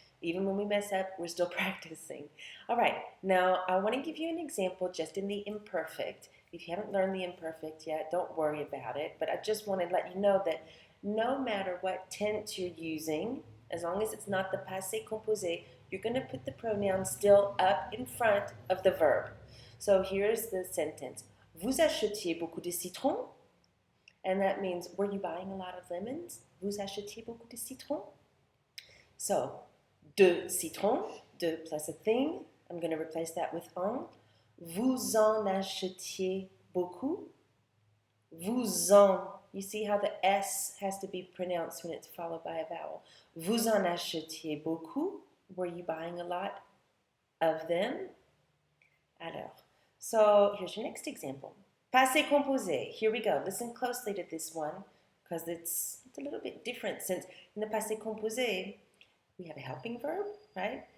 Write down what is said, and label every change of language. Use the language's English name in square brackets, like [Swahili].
[English] Even when we mess up, we're still practicing. All right, now I want to give you an example just in the imperfect. If you haven't learned the imperfect yet, don't worry about it. But I just want to let you know that no matter what tense you're using, as long as it's not the passé composé, you're going to put the pronoun still up in front of the verb. So here's the sentence. [French] Vous achetiez beaucoup de citrons? [English] And that means, were you buying a lot of lemons? [French] Vous achetiez beaucoup de citrons? [English] So, de citron, de plus a thing. I'm going to replace that with un. [French] Vous en achetiez beaucoup. Vous en. [English] You see how the S has to be pronounced when it's followed by a vowel. [French] Vous en achetiez beaucoup. [English] Were you buying a lot of them? Alors. So here's your next example. Passé composé. Here we go. Listen closely to this one because it's a little bit different since in the passé composé, we have a helping verb, right?